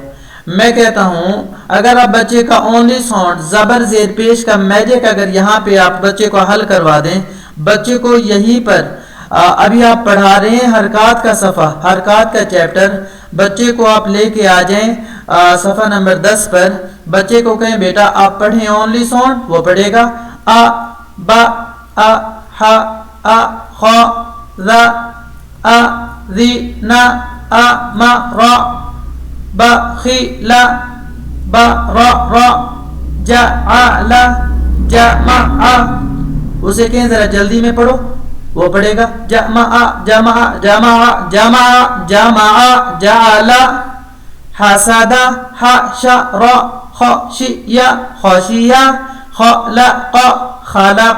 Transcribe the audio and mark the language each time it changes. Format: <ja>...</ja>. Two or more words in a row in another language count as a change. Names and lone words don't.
<ur>میں کہتا ہوں اگر آپ بچے کا</ur> <en>only sound</en> <ur>زبر زیر پیش کا میجک اگر یہاں پہ آپ بچے کو حل کروا دیں، بچے کو یہیں پر ابھی آپ پڑھا رہے ہیں حرکات کا صفحہ، حرکات کا چیپٹر، بچے کو آپ لے کے آ جائیں صفحہ نمبر 10 پر۔ بچے کو کہیں بیٹا آپ پڑھیں</ur> <en>only sound,</en> <ur>وہ پڑھے گا</ur> <ar>آ با آ ہا آ خا ذا آ ذی نا آ ما را با خی لا با را را جا آ لا جا ما آ۔</ar> <ur>اسے کہیں ذرا جلدی میں پڑھو، وہ پڑھے گا</ur> <ar>جمع جمع جمع جمع جمع جعل حسد حشر خشیہ خشیہ خلق خلق۔</ar>